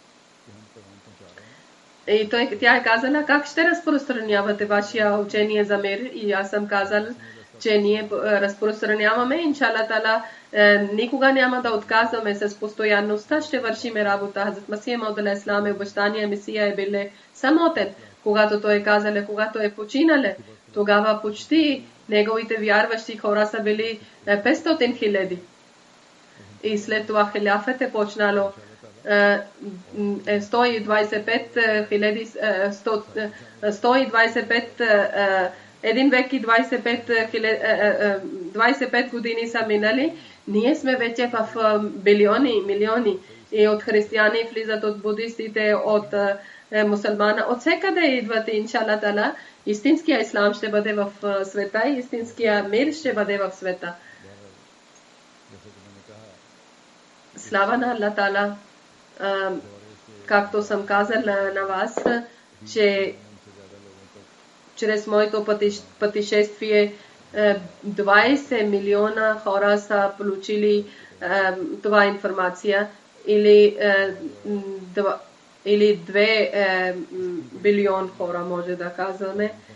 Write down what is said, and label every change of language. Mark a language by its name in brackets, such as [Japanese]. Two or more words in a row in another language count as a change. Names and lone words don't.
[Bulgarian] И тя е казала, как ще разпространявате вашия учение за мир? И аз съм казал, че ние разпространяваме, [Arabic] إن شاء الله تعالى, [Bulgarian] никога няма да отказваме с постоянността, ще вършиме работа. Хазрат Масих Мауд [Arabic] عليه السلام [Bulgarian] обещания Месия е бил самотен. Когато той казал, когато е починале, тогава почти неговите вярващи хора са били 500 000. И след това хиляфът е почнало 125 един век и 25 години са минали. Ние сме вече в милиони. И от християни влизат, от будистите, от мусулмана. От всекъде идват, [Arabic] إن شاء الله تعالى. [Bulgarian] Истинския ислам ще бъде в света и истинския мир ще бъде в света. Слава на Аллах Тала. Както съм казал на вас, че чрез моето пътешествие 20 милиона хора са получили това информация или 2 билион хора, може да казваме.